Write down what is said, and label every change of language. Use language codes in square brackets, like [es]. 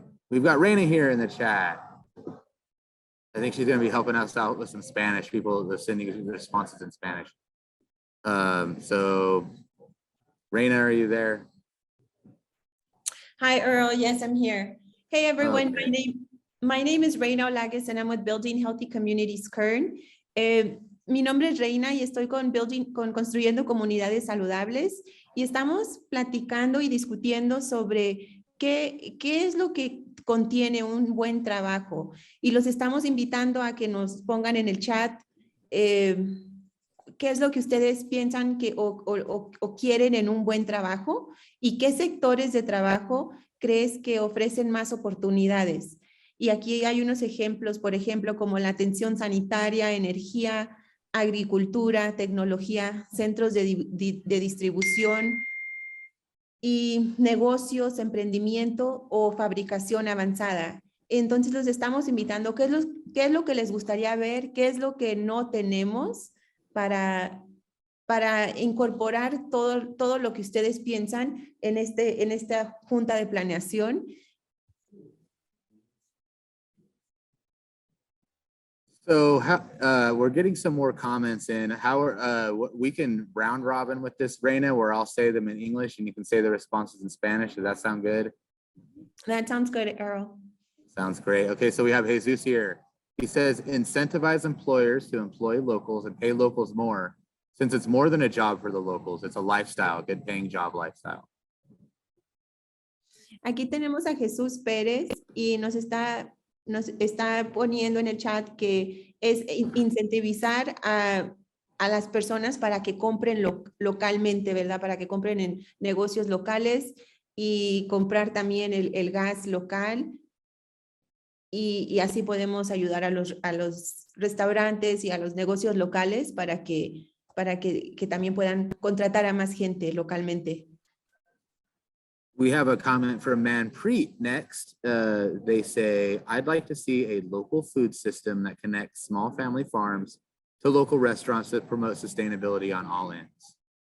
[en] We've got Raina here in the chat. I think she's going to be helping us out with some Spanish people, the sending responses in Spanish. So Raina, are you there? Hi, Earl. Yes, I'm here. Hey, everyone. Okay. My name is Reina Olagues, and I'm with Building Healthy Communities Kern. [es] Mi nombre es Reina y estoy con Construyendo Comunidades Saludables, y estamos platicando y discutiendo sobre qué es lo que contiene un buen trabajo, y los estamos invitando a que nos pongan en el chat qué es lo que ustedes piensan que o quieren en un buen trabajo, y qué sectores de trabajo crees que ofrecen más oportunidades. Y aquí hay unos ejemplos, por ejemplo, como la atención sanitaria, energía, agricultura, tecnología, centros de distribución y negocios, emprendimiento o fabricación avanzada. Entonces los estamos invitando, ¿qué es lo que les gustaría ver? ¿Qué es lo que no tenemos para incorporar todo lo que ustedes piensan en esta junta de planeación? [en] So we're getting some more comments in. We can round robin with this, Reina, where I'll say them in English and you can say the responses in Spanish. Does that sound good? That sounds good, Earl. Sounds great. Okay, so we have Jesus here. He says, incentivize employers to employ locals and pay locals more, since it's more than a job for the locals. It's a lifestyle, good paying job lifestyle. [es] Aquí tenemos a Jesús Pérez y nos está poniendo en el chat que es incentivizar a a las personas para que compren localmente, ¿verdad? Para que compren en negocios locales y comprar también el gas local. Y así podemos ayudar a los restaurantes y a los negocios locales para que también puedan contratar a más gente localmente. [en] We have a comment from Manpreet next. They say, I'd like to see a local food system that connects small family farms to local restaurants that promote sustainability on all ends.